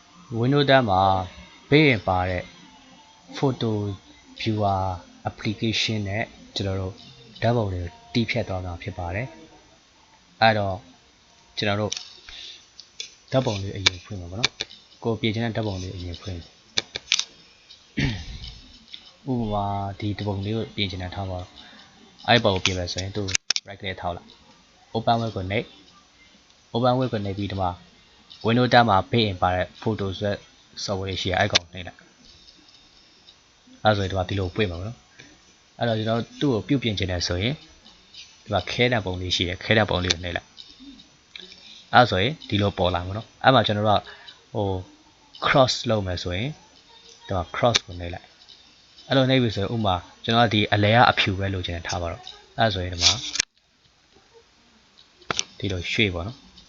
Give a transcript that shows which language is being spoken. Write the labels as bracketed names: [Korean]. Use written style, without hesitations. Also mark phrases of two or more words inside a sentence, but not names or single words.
[Burmese] Windows 10မှာဘေးရင်ပါတဲ့ [English] photo viewer application [Burmese] နဲ့ကျွန်တော်တို့ဓာတ်ပုံတွေကိုတီးဖြတ်သွားမှာဖြစ်ပါတယ်အဲ့တော့ကျွန်တော်တို့ဓာတ်ပုံလေးအရင်ဖွင့်မှာပေါ့နော်ကိုပြင်ချင်တဲ့ဓာတ်ပုံလေးအရင်ဖွင့် ဥပမာဒီဓာတ်ပုံလေးကိုပြင်ချင်တဲ့ထားပါတော့အဲ့ပုံကိုပြင်မယ်ဆိုရင်သူ [English] right click [Burmese] ထောက်လိုက် [English] open with [Burmese] ကိုနှိပ် [English] open with [Burmese] ကိုနှိပ်ပြီးဒီ မှာ Windows 10မှာဘေးရင်ပါတဲ့ photo ဆိုတဲ့ software ရှိရအဲ့ကောင်နှိပ်လိုက်အဲ့ဆိုရင်ဒီမှာဒီလိုပွင့်မှာပေါ့နော်အဲ့တော့ကျွန်တော်သူ့ကိုပြုတ်ပြင်ချင်တယ်ဆိုရင်ဒီမှာခဲတဲ့ပုံလေးရှိတယ်ခဲတဲ့ပုံလေးကိုနှိပ်လိုက်အဲ့ဆိုရင်ဒီလိုပေါ်လာမှာနော်အဲ့မှာကျွန်တော်တို့ကဟို cross လုပ်မယ်ဆိုရင်ဒီမှာ cross ကိုနှိပ်လိုက်အဲ့လိုနှိပ်ပြီဆိုရင်ဥပမာကျွန်တော်ကဒီအလဲကအဖြူပဲလိုချင်တယ်ထားပါတော့အဲ့ဆိုရင်ဒီမှာဒီလိုရွှေ့ပေါ့နော်